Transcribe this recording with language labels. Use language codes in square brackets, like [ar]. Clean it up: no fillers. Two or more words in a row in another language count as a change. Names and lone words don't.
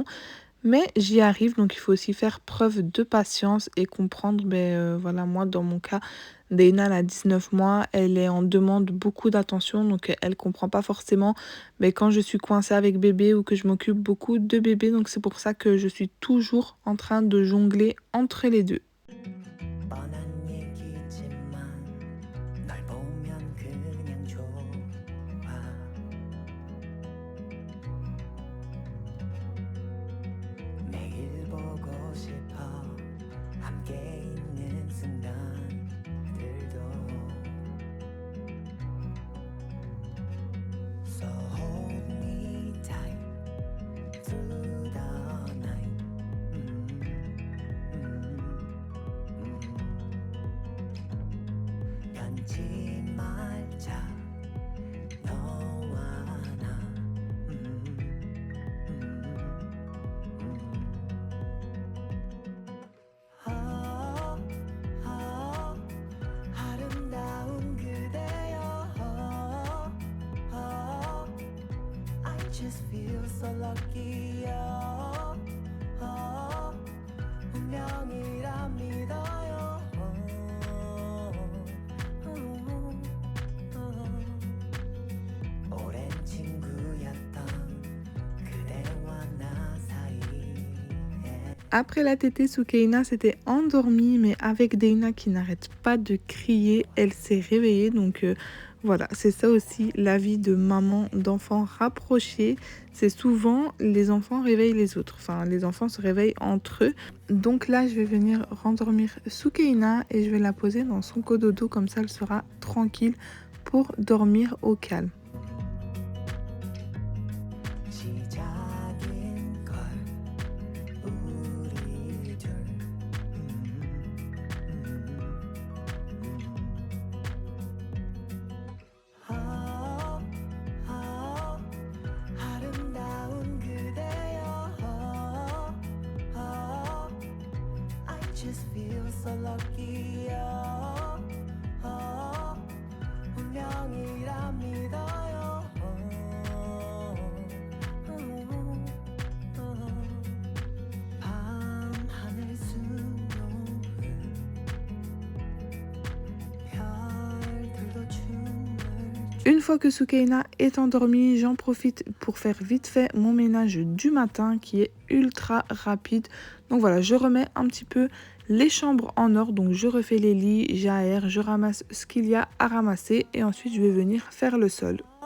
[fr] Mais j'y arrive, donc il faut aussi faire preuve de patience et comprendre, voilà, moi dans mon cas, Deina elle a 19 mois, elle est en demande beaucoup d'attention, donc elle comprend pas forcément mais quand je suis coincée avec bébé ou que je m'occupe beaucoup de bébé, donc c'est pour ça que je suis toujours en train de jongler entre les deux. [ko] 뻔한 얘기지만 널 보면 그냥 좋아 매일 보고 싶어 함께 있는 순간들도 [en] So hold me tight through the night [ko] 변치 말자 너와 나 아름다운 그대여 [en] I just feel so lucky [ko] 운명이라 믿어요 오랜 친구였던 그대와 나 사이에 [fr] Après la tétée, Soukaina s'était endormie, mais avec Deina qui n'arrête pas de crier, elle s'est réveillée. Donc voilà, c'est ça aussi la vie de maman d'enfants rapprochés. C'est souvent les enfants réveillent les autres. Enfin, les enfants se réveillent entre eux. Donc là, je vais venir rendormir Soukaina et je vais la poser dans son cododo. Comme ça, elle sera tranquille pour dormir au calme. [ko] 시작인 걸 우리 둘 아름다운 그대여 [en] I just feel so lucky [ko] 운명이라 믿어요 밤하늘 수놓은 별들도 춤을 [fr] Une fois que Soukaina est endormie, j'en profite pour faire vite fait mon ménage du matin qui est ultra rapide. Donc voilà, je remets un petit peu les chambres en ordre. Donc je refais les lits, j'aère, je ramasse ce qu'il y a à ramasser et ensuite je vais venir faire le sol.